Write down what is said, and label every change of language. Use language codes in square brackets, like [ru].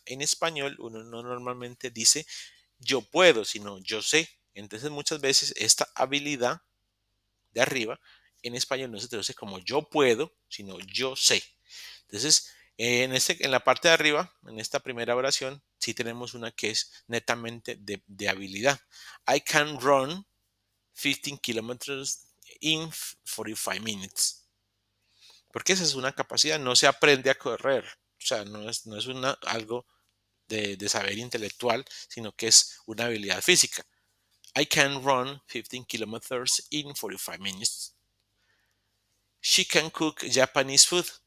[es] En español uno no normalmente dice yo puedo, sino yo sé. Entonces muchas veces esta habilidad de arriba en español no se traduce como yo puedo, sino yo sé. Entonces, en la parte de arriba, en esta primera oración, sí tenemos una que es netamente de habilidad. [en] I can run 15 kilometers in 45 minutes. [es] Porque esa es una capacidad, no se aprende a correr. O sea, no es algo de saber intelectual, sino que es una habilidad física. [en] I can run 15 kilometers in 45 minutes. She can cook Japanese food.